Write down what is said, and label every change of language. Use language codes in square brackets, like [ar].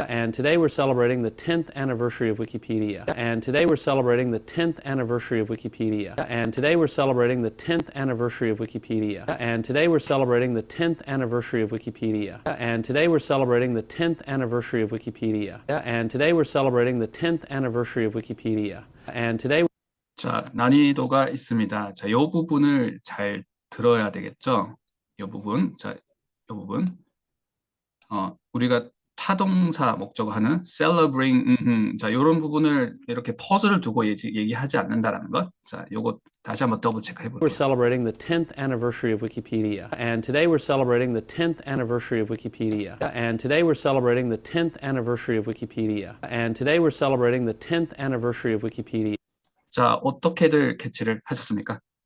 [en] And today we're celebrating the 10th anniversary of Wikipedia. And today we're celebrating the 10th anniversary of Wikipedia. And today we're celebrating the 10th anniversary of Wikipedia. And today we're celebrating the 10th anniversary of Wikipedia. And today we're celebrating the 10th anniversary of Wikipedia. And today we're celebrating the 10th anniversary of Wikipedia. And today [ko] 자, 난이도가 있습니다. 자, 이 부분을 잘 들어야 되겠죠? 이 부분. 자, 이 부분. 우리가 타동사 목적어 하는 celebrating, 자, 이런 부분을 이렇게 퍼즐을 두고 얘기하지 않는다라는 것. 자, 요거 다시 한번 더블 체크해 볼게요. [en] we're celebrating the 10th anniversary of Wikipedia. And today we're celebrating the 10th anniversary of Wikipedia. And today we're celebrating the 10th anniversary of Wikipedia. And today we're celebrating the 10th anniversary of Wikipedia. [ko] 자, 어떻게들 캐치를 하셨습니까?